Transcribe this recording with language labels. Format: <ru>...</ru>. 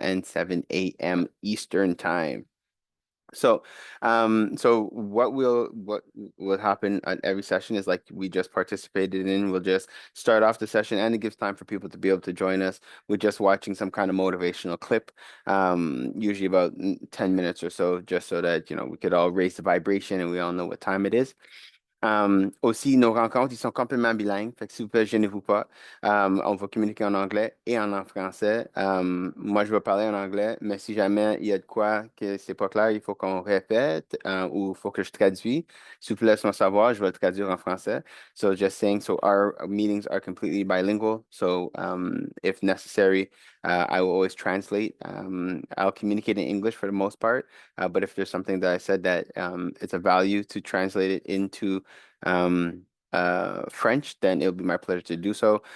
<en>and 7 a.m. Eastern time. So what will happen at every session is like we just participated in. We'll just start off the session, and it gives time for people to be able to join us with just watching some kind of motivational clip, usually about 10 minutes or so, just so that we could all raise the vibration and we all know what time it is.</en> <fr>Aussi, nos rencontres, ils sont complètement bilingues. Fait que s'il vous plaît, gênez-vous pas. On va communiquer en anglais et en français. Moi, je vais parler en anglais, mais si jamais il y a de quoi que c'est pas clair, il faut qu'on répète ou il faut que je traduise. S'il vous plaît, laisse-moi savoir, je vais le traduire en français.</fr> <en>So just saying, so our meetings are completely bilingual. So if necessary, I will always translate. I'll communicate in English for the most part, but if there's something that I said that it's a value to translate it into um, French, then it'll be my pleasure to do so.</en>